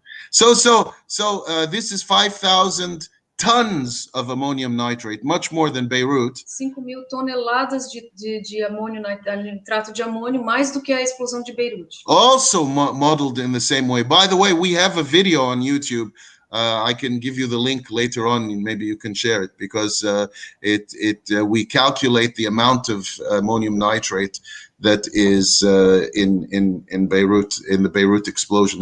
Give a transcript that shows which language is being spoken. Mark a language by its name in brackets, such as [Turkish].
[English] So this is 5,000 tons of ammonium nitrate, much more than Beirut. [Portuguese] 5.000 toneladas de amônio, nitrato de amônio, mais do que a explosão de Beirute. [English] Also modeled in the same way. By the way, we have a video on YouTube I can give you the link later on, and maybe you can share it, because we calculate the amount of ammonium nitrate that is in Beirut, in the Beirut explosion.